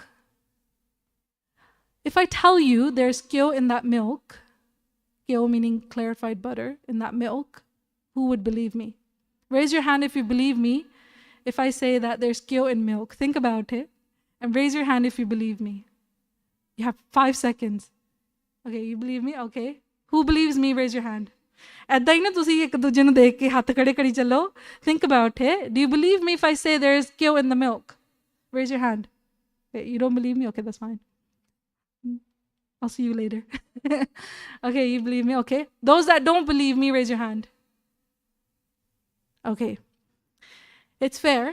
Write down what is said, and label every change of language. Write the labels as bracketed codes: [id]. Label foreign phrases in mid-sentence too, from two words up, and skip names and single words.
[en] If I tell you there's ghyo in that milk, ghyo meaning clarified butter in that milk, who would believe me? Raise your hand if you believe me if I say that there's ghyo in milk. Think about it. And raise your hand if you believe me. You have 5 seconds. Okay, you believe me? Okay. Who believes me? Raise your hand. [pa] ਐਦਾਂ ਹੀ ਨਾ ਤੁਸੀ ਏਕ ਦੂਜੇ ਨੂੰ ਦੇਖ ਕੇ ਹਾਥ ਖੜੇ ਕਰੀ ਚਲੋ. [en] Think about it. Do you believe me if I say there's ghyo in the milk? Raise your hand. Okay, you don't believe me? Okay, that's fine. I'll see you later. Okay, you believe me? Okay. Those that don't believe me, raise your hand. Okay. It's fair.